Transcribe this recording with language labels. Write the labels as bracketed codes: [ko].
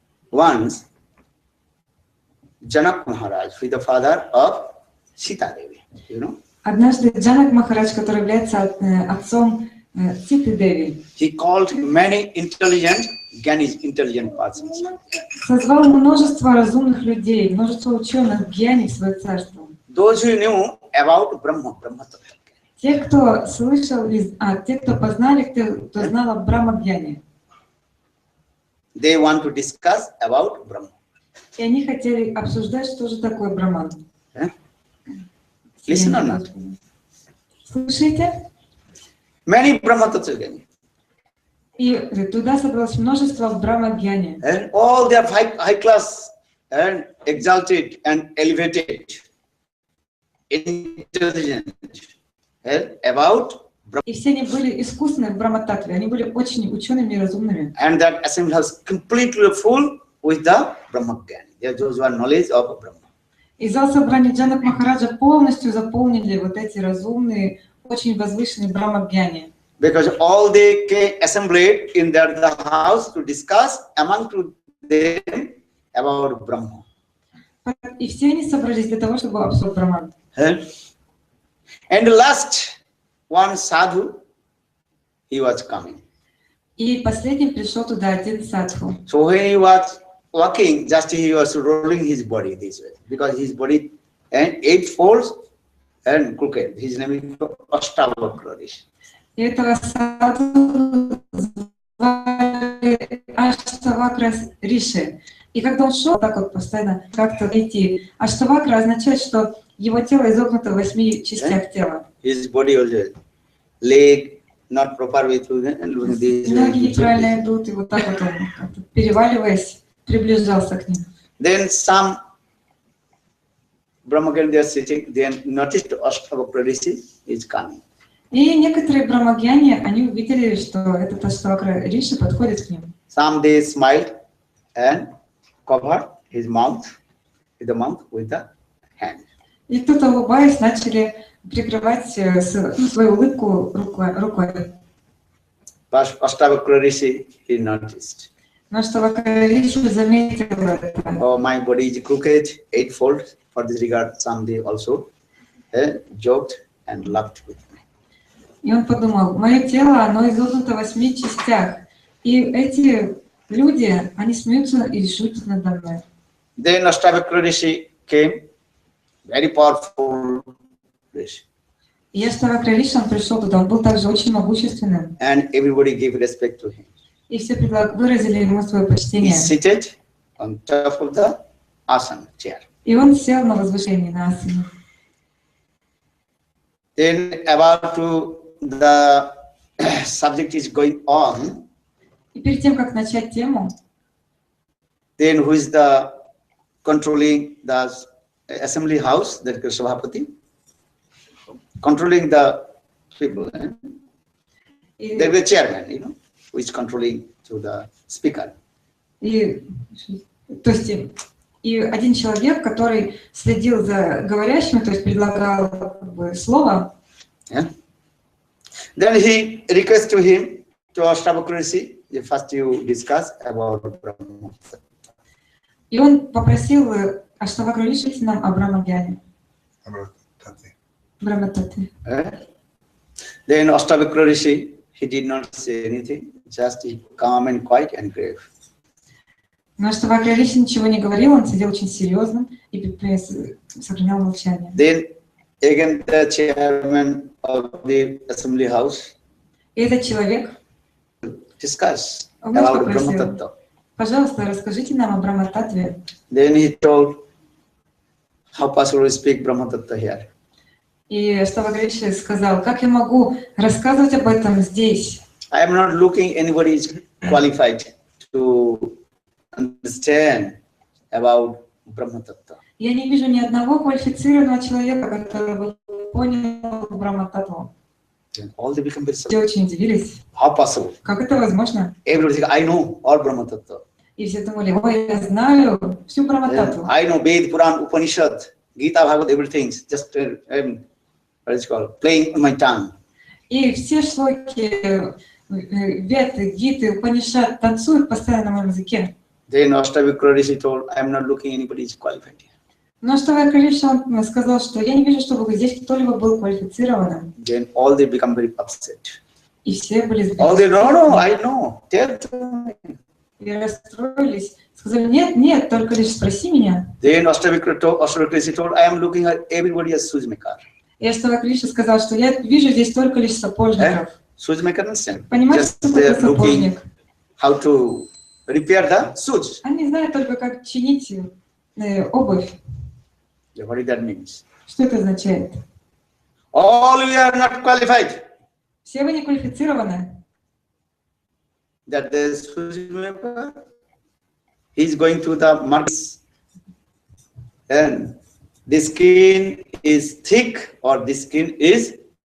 [en] Once, Janak Maharaj, who is the father of Sita Devi, you know. [ru] Однажды Джанак Махарадж, который является отцом Ситы Деви, [en] he called many intelligent, Gyanis, intelligent persons. [ru] Созвал множество разумных людей, множество ученых гьяни в свое царство. [en] Those who knew about Brahma, Brahma Tattva. [ru] Те, кто слышал, те, кто познали, кто знал о Брахма-гьяне. [en] They want to discuss about Brahma. [ru] И они хотели обсуждать, что же такое Брахман. [en] Listen or not? [ru] Слушайте? [en] Many Brahma Tattva Gyani. [ru] И туда собралось множество Брахма-гьяни. [en] And all they are high class and exalted and elevated, intelligent, about [ru] И все они были искусны в Брахма-татве, они были очень учеными и разумными. [en] And that assembly house completely full with the Brahma-gyani. Those who are knowledge of Brahma. [ru] И зал собрания Джанак Махараджа полностью заполнили вот эти разумные, очень возвышенные Брахма-гьяни. [en] Because all they came assembled in the house to discuss among them about Brahma. [ru] И все они собрались для того, чтобы обсудить Брахман. [en] And the last one sadhu, he was coming. [ru] И последним пришел туда один садху. [en] So when he was walking, just he was rolling his body this way, because his body and 8 folds and crooked. His name is Ashtavakra Rishi. [ru] И этого садху звали Аштавакра Риши. И когда он шел так вот постоянно как-то идти, Аштавакра означает, что его тело изогнуто в 8 частях тела. [en] His body was leg not proper with this. [ru] Ноги неправильно идут, и вот так вот он, как-то переваливаясь, приближался к ним. [en] Then some Brahmagyan they are sitting, they noticed Ashtavakra Rishi is coming. [ru] И некоторые брамагьяни, они увидели, что этот Аштавакра Риши подходит к ним. [en] Some they smiled and covered his mouth with the hand. [ru] И кто-то, улыбаясь, начали прикрывать свою улыбку рукой. [en] But Ashtavakra Rishi, he noticed. [ru] Но Аштавакра Риши заметил это. [en] Oh, my body is crooked, 8-fold. For this regard, some they also joked and laughed with me. [ru] И он подумал, мое тело, оно изогнуто в 8 частях. И эти люди, они смеются и шутят надо мной. [en] Then Ashtavakra Rishi came, very powerful Rishi. [ru] И Аштавакра Риши, он пришел туда, он был также очень могущественным. [en] And everybody gave respect to him. [ru] И все выразили ему свое [en] He [ru] почтение. [en] seated on top of the asana chair. [ru] И он сел на возвышении, на асане. [en] Then about to the subject is going on. [ru] И перед тем, как начать тему, [en] Then who is the controlling the assembly house, that is Sabhapati, controlling the people. There is a chairman, who is controlling to the speaker. [ru] и, то есть, и один человек, который следил за говорящим, то есть предлагал как бы, слово. [en] Yeah. Then he requests to him, to Ashtavakra Rishi, first you discuss about Brahma. [ru] И он попросил Аштавакра Риши нам о Брахмагьяне. Брахмататве. [en] Then Ashtavakra Rishi, he did not say anything, just he calm and quiet and grave. [ru] Но Аштавакра Риши ничего не говорил, он сидел очень серьезно и сохранял молчание. [en] Then again the chairman of the assembly house [ru] И этот человек [en] discussed [ru] вновь [en] about [ru] попросил, [en] Brahma Tattva. [ru] пожалуйста, расскажите нам о Брахмататве. [en] Then he told how possible to speak Brahma Tattva here. [ru] И Аштавакра Риши сказал, как я могу рассказывать об этом здесь? [en] I am not looking anybody is qualified to understand about Brahma Tattva. [ru] Я не вижу ни одного квалифицированного человека, который бы понял Брахмататву. [en] Then all they become very [ru] Все [en] surprised. [ru] очень удивились. [en] How possible? [ru] Как это возможно? [en] Everybody think, I know all Brahma Tattva. [ru] И все думали, ой, я знаю всю Брахмататву. [en] I know Ved, Puran, Upanishad, Gita, Bhagavad, everything. Just what is called, playing on my tongue. [ru] И все шлоки, веты, гиты, Упанишад танцуют постоянно на моем языке. [en] Then Ashtavakra Rishi told, I am not looking anybody is qualified here. [ru] Но Аштавакра Риши он сказал, что я не вижу, чтобы здесь кто-либо был квалифицированным. [en] Then all they become very upset. [ru] И все были [en] All they no, I know. Tell to me. [ru] и расстроились. Сказали, нет, нет, только лишь спроси меня. [en] Then Ashtavakra Rishi told, I am looking at everybody as shoemaker. [ru] И Аштавакра Риши сказал, что я вижу здесь только лишь сапожников. [en] Shoemaker understand? [ru] Понимаете, [en] Just [ru] что [en] they are looking [ru] сапожник? [en] how to repair the shoes. [ru] Они знают только, как чинить обувь. [en] What does that mean? [ru] Что это означает? [en] All we are not qualified. [ru] Все вы не квалифицированы. [en] That the shoemaker, he is going to the market and the skin is thick or the skin is